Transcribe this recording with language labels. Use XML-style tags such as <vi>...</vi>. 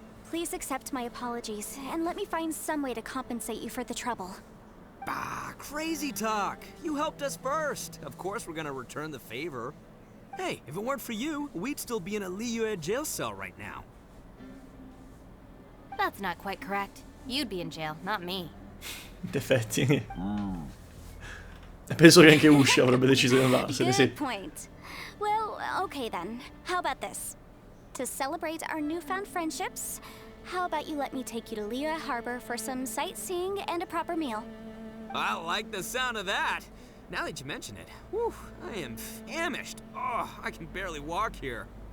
<en>Please accept my apologies, and let me find some way to compensate you for the trouble. Bah, crazy talk. You helped us first. Of course we're gonna return the favor. Hey, if it weren't for you, we'd still be in a Liyue jail cell right now. That's not quite correct. You'd be in jail, not me.</en> <it>Defetti. Penso che anche Ushi avrebbe deciso di andarsene,</it> <en>Good</en> <it>sì.</it> <en>point. Well, okay then. How about this? To celebrate our newfound friendships, how about you let me take you to Liyue Harbor for some sightseeing and a proper meal? I like the sound of that. Now that you mention it, whew, I am famished. Oh, I can barely walk here.</en>